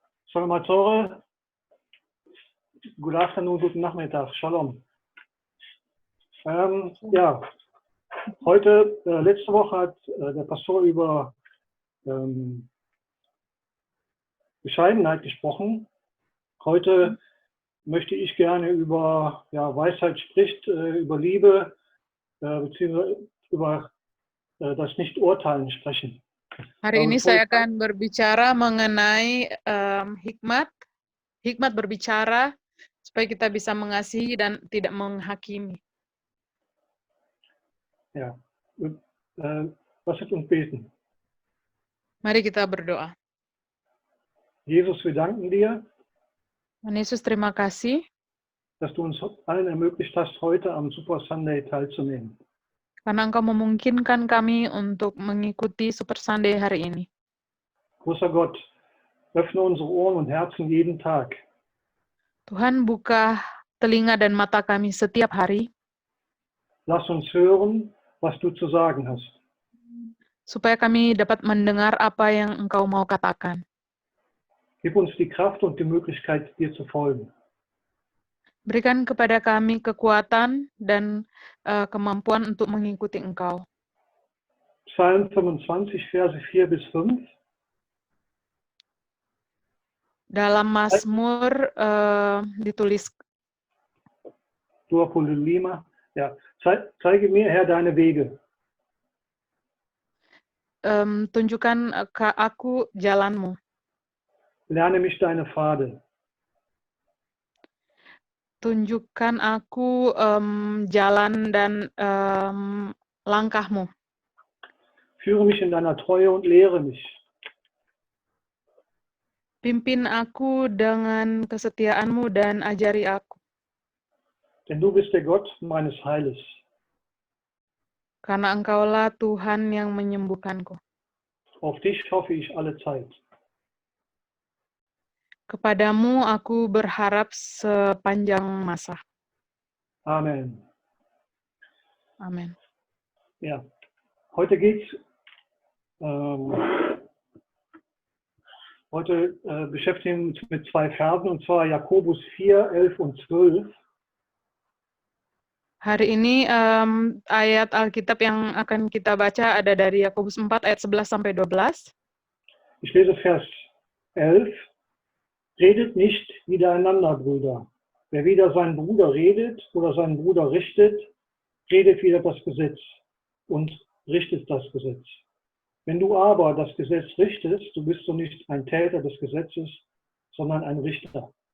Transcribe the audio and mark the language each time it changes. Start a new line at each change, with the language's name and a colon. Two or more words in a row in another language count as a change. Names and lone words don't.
English: Salvatore, good afternoon,
German: guten Nachmittag, Shalom. Ja, heute, letzte Woche hat der Pastor über Bescheidenheit gesprochen. Heute möchte ich gerne über Weisheit spricht, über Liebe, beziehungsweise über das Nicht-Urteilen sprechen.
Indonesian: Hari ini saya akan berbicara mengenai hikmat berbicara supaya kita bisa mengasihi dan tidak menghakimi.
German: Ja, lass uns beten.
Indonesian: Mari kita berdoa.
German: Jesus, wir danken dir,
Indonesian: Tuhan Yesus, terima kasih
German: dass du uns allen ermöglicht hast, heute am Super Sunday teilzunehmen.
Indonesian: karena Engkau memungkinkan kami untuk mengikuti Super Sunday hari ini.
German: Großer Gott, öffne unsere Ohren und Herzen jeden Tag.
Indonesian: Tuhan, buka telinga dan mata kami setiap hari,
German: Lass uns hören, was du zu sagen hast.
Indonesian: supaya kami dapat mendengar apa yang Engkau mau katakan.
German: Gib uns die Kraft und die Möglichkeit, dir zu folgen.
Indonesian: Berikan kepada kami kekuatan dan kemampuan untuk mengikuti Engkau.
German: Psalm 25, Verse 4 bis 5.
Indonesian: Dalam Mazmur ditulis, 25.
German: Ja. Zeige mir, Herr, deine Wege.
Indonesian: tunjukkan ke aku jalanmu.
German: Lerne mich deine Pfade.
Indonesian: Tunjukkan aku jalan dan langkahmu.
German: Führe mich in deiner Treue und lehre mich.
Indonesian: Pimpin aku dengan kesetiaanmu dan ajari aku.
German: Denn du bist der Gott meines Heiles.
Indonesian: Karena Engkaulah Tuhan yang menyembuhkanku.
German: Auf dich hoffe ich alle Zeit.
Indonesian: Kepadamu aku berharap sepanjang masa.
German: Amen.
Indonesian: Amin.
German: Ja, heute beschäftigen wir uns mit zwei Versen, und zwar Jakobus 4, 11 und 12.
Indonesian: Hari ini ayat Alkitab yang akan kita baca ada dari Yakobus 4 ayat 11 sampai 12.
German: Ich lese Vers 11. Redet nicht widereinander, Brüder. Wer wider seinen Bruder redet oder seinen Bruder richtet, redet wider das Gesetz und richtet das Gesetz. Wenn du aber das Gesetz richtest, so bist du nicht ein Täter des Gesetzes, sondern ein Richter.